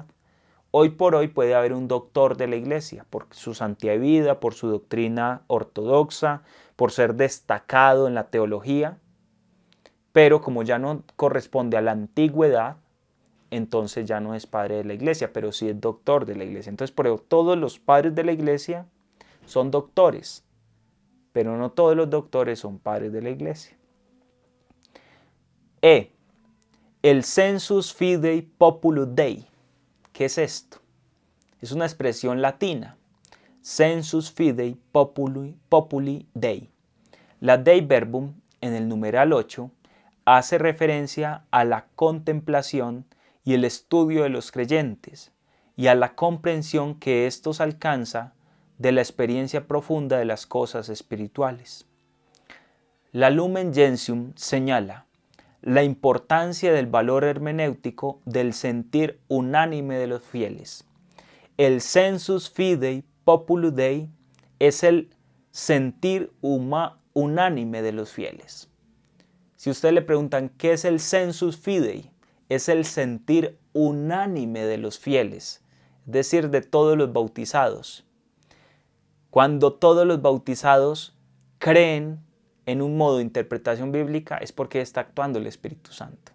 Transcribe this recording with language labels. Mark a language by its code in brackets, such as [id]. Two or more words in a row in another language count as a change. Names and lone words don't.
[es] Hoy por hoy puede haber un doctor de la iglesia por su santidad de vida, por su doctrina ortodoxa, por ser destacado en la teología, pero como ya no corresponde a la antigüedad, entonces ya no es padre de la iglesia, pero sí es doctor de la iglesia. Entonces, por eso todos los padres de la iglesia son doctores, pero no todos los doctores son padres de la iglesia. El [la] sensus fidei populus Dei. [es] ¿Qué es esto? Es una expresión latina. [la] Sensus fidei populi Dei. [es] La Dei verbum en el numeral 8 hace referencia a la contemplación y el estudio de los creyentes y a la comprensión que éstos alcanza de la experiencia profunda de las cosas espirituales. La Lumen Gentium señala la importancia del valor hermenéutico del sentir unánime de los fieles. El [la] sensus fidei populus Dei [es] es el sentir unánime de los fieles. Si ustedes le preguntan qué es el [la] sensus fidei, [es] es el sentir unánime de los fieles, es decir, de todos los bautizados. Cuando todos los bautizados creen en un modo de interpretación bíblica, es porque está actuando el Espíritu Santo.